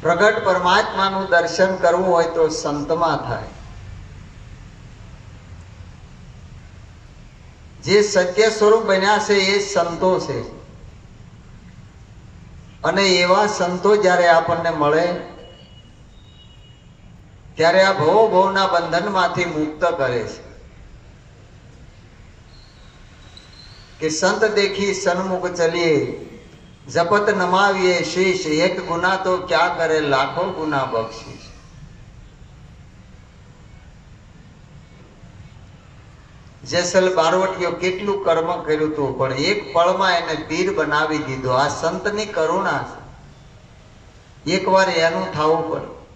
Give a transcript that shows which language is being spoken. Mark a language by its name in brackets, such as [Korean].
[Gujarati] પ્રગટ પરમાત્માનું દર્શન કરવું હોય તો સંતમાં થાય। જે સત્ય સ્વરૂપ બન્યા છે એ સંતો છે। અને એવા સંતો જ્યારે આપણને મળે ત્યારે આ ભવો ભવના બંધનમાંથી મુક્ત કરે છે। [Hindi] कि संत देखी सन्मुख चलिए, जपत नमाविए शीश, एक गुना तो क्या करे लाखों गुना बख्शीश। [Gujarati] જેસલ બારવટીઓ કેટલું કર્મ કર્યું હતું, પણ એક પળમાં એને પીર બનાવી દીધો। આ સંતની કરુણા છે, એકવાર એનું થવું પડે।